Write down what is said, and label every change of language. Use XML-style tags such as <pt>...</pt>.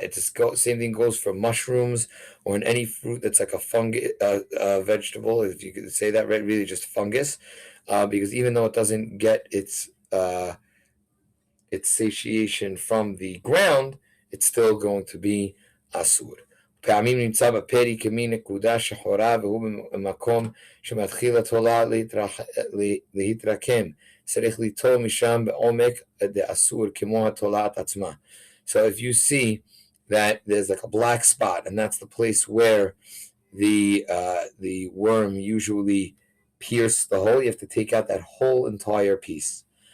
<en>It's the same thing goes for mushrooms or in any fruit that's like a fungus, vegetable, if you could say that, right? Really just fungus, because even though it doesn't get its satiation from the ground, it's still going to be asur.</en> <he>פעמים נמצא בפרי כמין נקודה שחורה, והוא במקום שמתחיל התולה להתרקם. צריך ליטול משם בעומק דאסור כמו התולעת עצמה.</he> <en>So if you see that there's like a black spot, and that's the place where the worm usually pierced the hole, you have to take out that whole entire piece.</en>